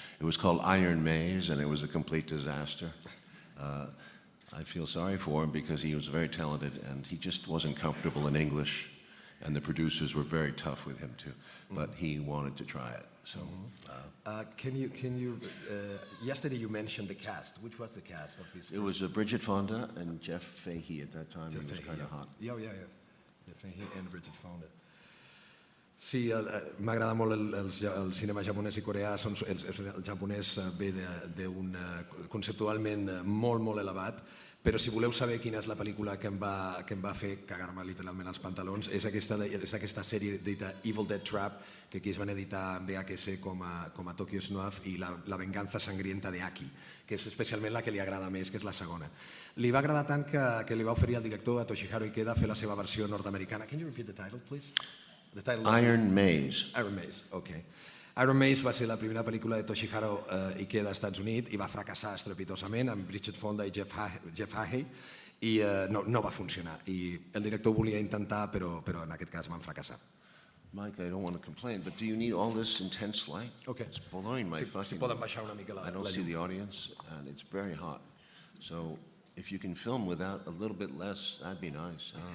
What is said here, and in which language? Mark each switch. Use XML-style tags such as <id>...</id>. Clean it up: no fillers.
<en>It was called Iron Maze, and it was a complete disaster. I feel sorry for him because he was very talented, and he just wasn't comfortable in English, and the producers were very tough with him too. But he wanted to try it. So, can you? Yesterday you mentioned the cast. Which was the cast of this? It was Bridget Fonda and Jeff Fahey at that time. He was kind of hot. Yeah. Jeff Fahey and Bridget Fonda.</en> <ca>Sí, m'agrada molt el cinema japonès i coreà. El japonès ve d'un conceptualment molt, molt elevat, però si voleu saber quina és la pel·lícula que em va fer cagar-me literalment els pantalons, és aquesta sèrie dita Evil Dead Trap, que aquí es van editar en VHS com a Tokyo Snuff, i La venganza sangrienta de Aki, que és especialment la que li agrada més, que és la segona. Li va agradar tant que li va oferir al director, a Toshihiro Ikeda, fer la seva versió nord-americana.</ca> <en>Can you repeat the title, please? Iron Maze. Iron Maze, okay.</en> <ca>Iron Mace va ser la primera pel·lícula de Toshihiro Ikeda als Estats Units i va fracassar estrepitosament amb Bridget Fonda i Jeff Fahey i no va funcionar. I el director ho volia intentar, però en aquest cas van fracassar.</ca> <en>Mike, I don't want to complain, but do you need all this intense light? Okay. It's blowing my</en> <ca>Si</ca> <en>fucking...</en> <ca>poden baixar una mica la</ca> <en>I don't see the audience, and it's very hot. So if you can film without a little bit less, that'd be nice.</en>